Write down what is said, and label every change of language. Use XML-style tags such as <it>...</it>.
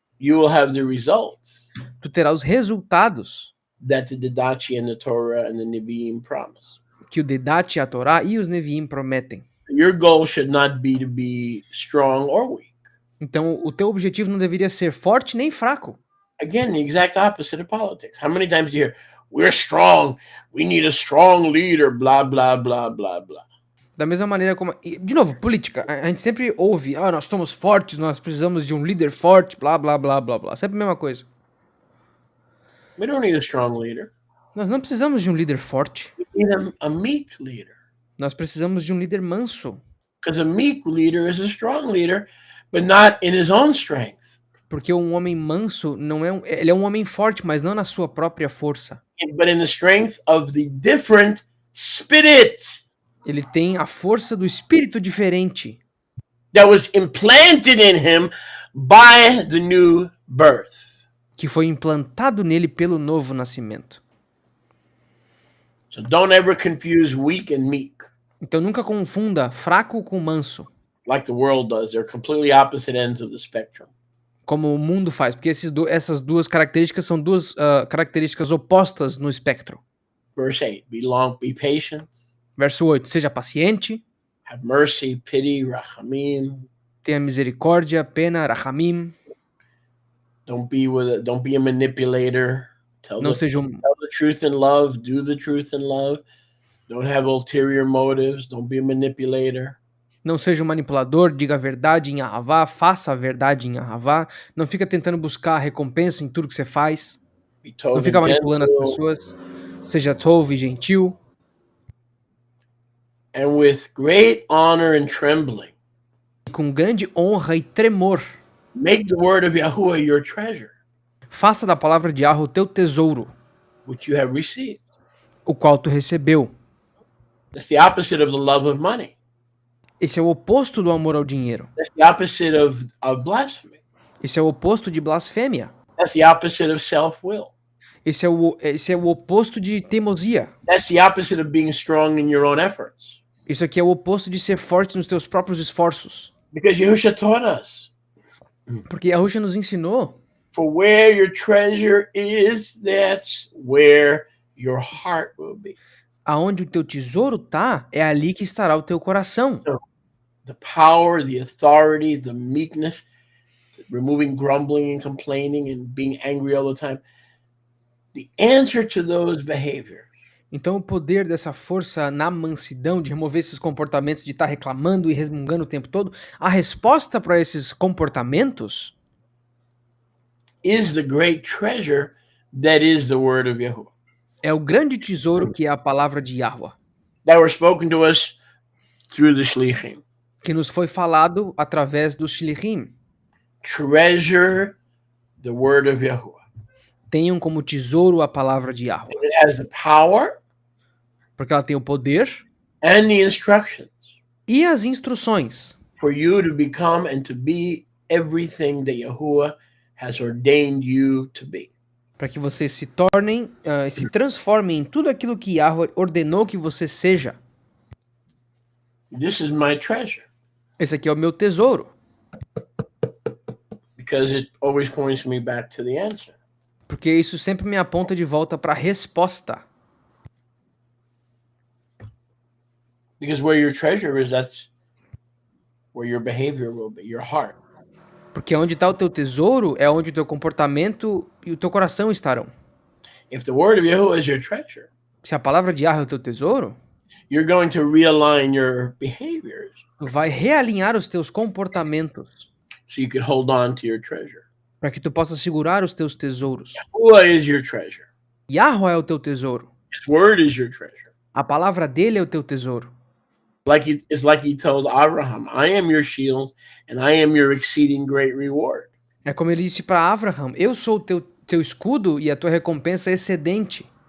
<en>You will have the results</en> <pt>Tu terá os resultados</pt> <en>that the Didachi and the Torah and the Nevi'im promise.</en> <pt>que o Didachi, a Torá e os Neviim prometem.</pt> <en>Your goal should not be to be strong or weak.</en> <pt>Então, o teu objetivo não deveria ser forte nem fraco.</pt> <en>Again, the exact opposite of politics. How many times do you hear, "We're strong, we need a strong leader, blah, blah, blah, blah, blah."</en> <pt>Da mesma maneira como... De novo, política. A gente sempre ouve, nós somos fortes, nós precisamos de um líder forte, blá, blá, blá, blá, blá. Sempre a mesma coisa.</pt> <en>We don't need a strong leader.</en> <pt>Nós não precisamos de um líder forte.</pt> <en>We need a meek leader.</en> <pt>Nós precisamos de um líder manso.</pt> <en>Because a meek leader is a strong leader, but not in his own strength.</en> <pt>Porque um homem manso não é ele é um homem forte, mas não na sua própria força.</pt> <en>But in the strength of the different spirit</en> <pt>Ele tem a força do espírito diferente</pt> <en>that was implanted in him by the new birth.</en> <pt>que foi implantado nele pelo novo nascimento.</pt> <en>So don't ever confuse weak and meek</en> <pt>Então nunca confunda fraco com manso,</pt> <en>like the world does. They're completely opposite ends of the spectrum.</en> <pt>como o mundo faz, porque essas duas características são duas características opostas no espectro.</pt> <en>Verse 8, be patient,</en> <pt>Verso 8, seja paciente,</pt> <en>have mercy, pity, rachamim.</en> <pt>tenha misericórdia, pena, rachamim.</pt> <en>Don't be a manipulator.</en> <pt>Não seja</pt> <en>Tell the truth in love, do the truth in love. Don't have ulterior motives, don't be a manipulator.</en> <pt>Não seja um manipulador, diga a verdade em Ahavá, faça a verdade em Ahavá. Não fica tentando buscar recompensa em tudo que você faz.</pt> <en>Be</en> <pt>Não</pt> <en>tov</en> <pt>fica</pt> <en>and</en> <pt>manipulando as</pt> <en>gentle,</en> <pt>pessoas. Seja tov e gentil.</pt> <en>and with great honor and trembling.</en> <pt>Com grande honra e tremor.</pt> <en>Make the word of Yahuwah your treasure,</en> <pt>Faça da palavra de Yahweh o teu tesouro,</pt> <en>which you have received.</en> <pt>o qual tu recebeu.</pt> <en>That's the opposite of the love of money.</en> <pt>Esse é o oposto do amor ao dinheiro.</pt> <en>That's the opposite of blasphemy.</en> <pt>Esse é o oposto de blasfêmia.</pt> <en>That's the opposite of self-will.</en> <pt>Esse é o oposto de teimosia.</pt> <en>That's the opposite of being strong in your own efforts.</en> <pt>Isso aqui é o oposto de ser forte nos teus próprios esforços.</pt> <en>Because Yahushua taught us,</en> <pt>Porque Yahushua nos ensinou,</pt> <en>for where your treasure is, that's where your heart will be.</en> <pt>aonde o teu tesouro tá, é ali que estará o teu coração.</pt> <en>The power, the authority, the meekness, removing grumbling and complaining and being angry all the time. The answer to those behaviors</en> <pt>Então o poder dessa força na mansidão, de remover esses comportamentos de estar reclamando e resmungando o tempo todo, a resposta para esses comportamentos</pt> <en>is the great treasure that is the word of Yahuwah,</en> <pt>é o grande tesouro que é a palavra de Yahuwah,</pt> <en>that were spoken to us through the Shlichim.</en> <pt>que nos foi falado através dos Shlichim.</pt> <en>Treasure the word of Yahuwah.</en> <pt>Tenham como tesouro a palavra de Yahuwah,</pt> <en>It has the power</en> <pt>porque ela tem o poder</pt> <en>and the instructions</en> <pt>e as instruções</pt> <en>for you to become and to be everything that Yahuwah has ordained you to be.</en> <pt>para que vocês se tornem, se transformem em tudo aquilo que Yahuwah ordenou que você seja.</pt> <en>This is my treasure</en> <pt>Esse aqui é o meu tesouro,</pt> <en>because it always points me back to the answer.</en> <pt>porque isso sempre me aponta de volta para a resposta.</pt> <en>Because where your treasure is, that's where your behavior will be, your heart.</en> <pt>Porque onde está o teu tesouro é onde o teu comportamento e o teu coração estarão.</pt> <en>If the word of Yahuwah is your treasure,</en> <pt>Se a palavra de Yahweh é o teu tesouro,</pt> <en>you're going to realign your behaviors</en> <pt>tu vai realinhar os teus comportamentos</pt> <en>so you can hold on to your treasure.</en> <pt>para que tu possa segurar os teus tesouros.</pt> <en>Yahuwah is your treasure.</en> <pt>Yahweh é o teu tesouro.</pt> <en>His word is your treasure.</en> <pt>A palavra dele é o teu tesouro.</pt> <en>It's like he told Abraham, I am your shield and I am your exceeding great reward.</en> <pt>É como ele disse para Abraham, eu sou o teu escudo e a tua recompensa é excedente.</pt>